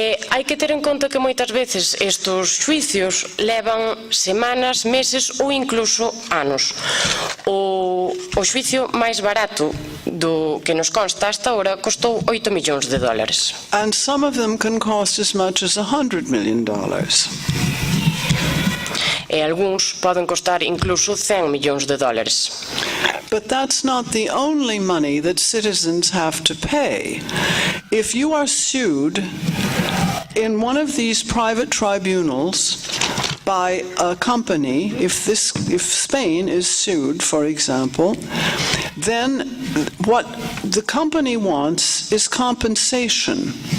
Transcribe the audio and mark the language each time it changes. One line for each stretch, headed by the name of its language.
Galician: Hai que ter en conta que moitas veces estos xuicios levan semanas, meses ou incluso anos. O xuicio máis barato do que nos consta
Spanish: hasta ahora
Galician: costou $8 millóns.
English: And some of them can cost as much as $100 million.
Galician: E algúns poden costar incluso $100 millóns.
English: But that's not the only money that citizens have to pay. If you are sued in one of these private tribunals by a company, if Spain is sued, for example, then what the company wants is compensation,